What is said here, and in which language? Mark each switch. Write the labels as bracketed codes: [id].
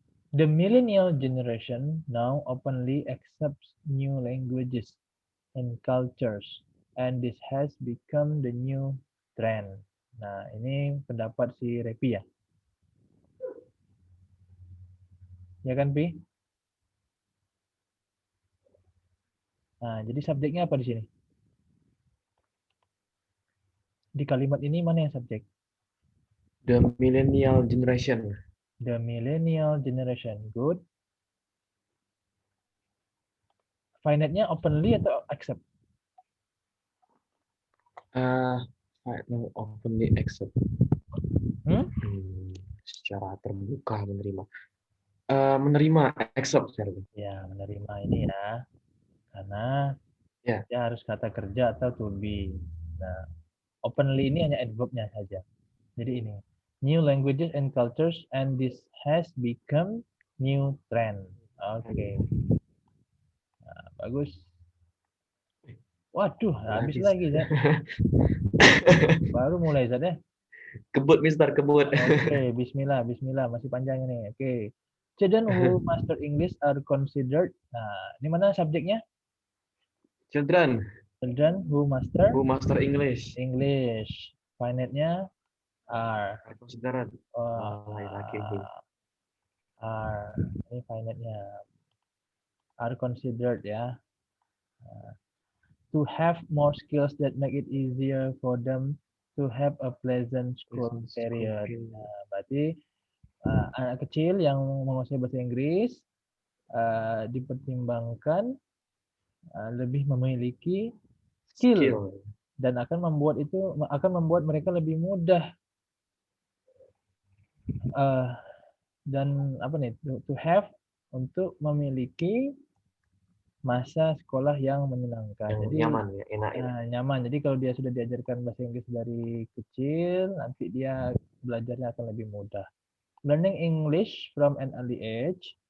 [en] The millennial generation now openly accepts new languages and cultures, and this has become the new trend. [id] Nah, ini pendapat si Repi ya. Ya kan, Pi? Nah, jadi subjeknya apa di sini? Di kalimat ini mana yang subjek? [en] The millennial generation. The millennial generation. Good. [id] Finite-nya openly atau accept? [en] Openly accept. Hmm? [id] Secara terbuka menerima. Menerima, accept. Ya, menerima ini ya. Karena Ya. dia harus kata kerja atau to be. Nah, openly ini hanya adverb-nya saja. Jadi ini. [en] New languages and cultures, and this has become new trend. [id] Oke. Nah, bagus. Waduh, habis lagi, Zat. Baru mulai, Zat ya. Kebut, Mister, kebut. Oke, bismillah, bismillah. Masih panjang ini. Oke. [en] Children who master English are considered. [id] Nah, ini mana subjeknya? [en] Children Children who master English. English. [id] Finite-nya [en] are. Considered. Laki. Are. [id] Ini finite-nya. [en] Are considered ya. To have more skills that make it easier for them to have a pleasant school period. [id] Nah, berarti anak kecil yang menguasai bahasa Inggris dipertimbangkan lebih memiliki skill dan akan membuat mereka lebih mudah dan apa nih [en] to have [id] untuk memiliki masa sekolah yang menyenangkan. Jadi nyaman ya, enak ya. Nyaman. Jadi kalau dia sudah diajarkan bahasa Inggris dari kecil, nanti dia belajarnya akan lebih mudah. [en] Learning English from an early age.